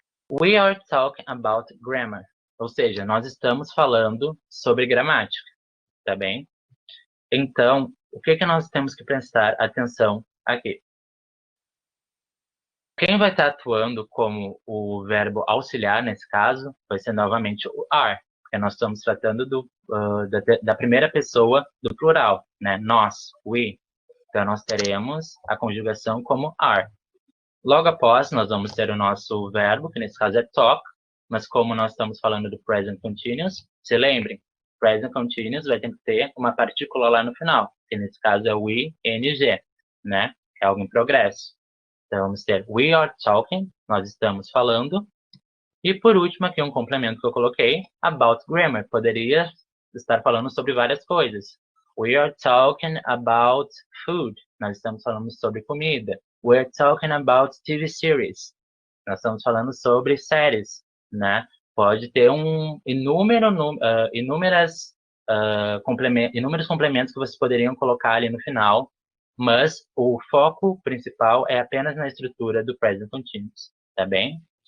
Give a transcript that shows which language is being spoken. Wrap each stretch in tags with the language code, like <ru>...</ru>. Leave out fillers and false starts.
<en>We are talking about grammar.</en> <pt>Ou seja, nós estamos falando sobre gramática, tá bem? Então, o que nós temos que prestar atenção aqui? Quem vai estar atuando como o verbo auxiliar, nesse caso, vai ser novamente o are, porque nós estamos tratando da primeira pessoa do plural, né? Nós, we. Então, nós teremos a conjugação como are. Logo após, nós vamos ter o nosso verbo, que nesse caso é talk, mas como nós estamos falando do present continuous, se lembrem, present continuous vai ter que ter uma partícula lá no final, que nesse caso é o ing, né? É algo em progresso. Então, vamos ter</pt> <en>we are talking,</en> <pt>nós estamos falando. E por último, aqui um complemento que eu coloquei,</pt> <en>about grammar.</en> <pt>Poderia estar falando sobre várias coisas.</pt> <en>We are talking about food.</en> <pt>Nós estamos falando sobre comida.</pt> <en>We are talking about TV series.</en> <pt>Nós estamos falando sobre séries, né? Pode ter inúmeros complementos que vocês poderiam colocar ali no final, mas o foco principal é apenas na estrutura do present continuous, tá bem?</pt>